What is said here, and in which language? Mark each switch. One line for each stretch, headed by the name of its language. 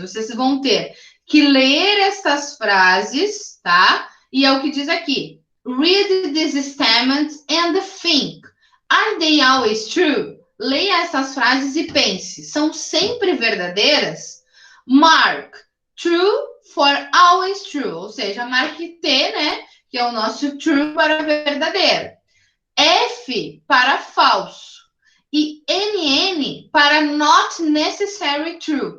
Portuguese: Vocês vão ter que ler estas frases, tá? E é o que diz aqui.
English: Read these statements and think. Are they always true?
Portuguese: Leia essas frases e pense. São sempre verdadeiras? Mark.
English: True for always true.
Portuguese: Ou seja, marque T, né? Que é o nosso true para verdadeiro. F para falso. E NN para not necessarily true.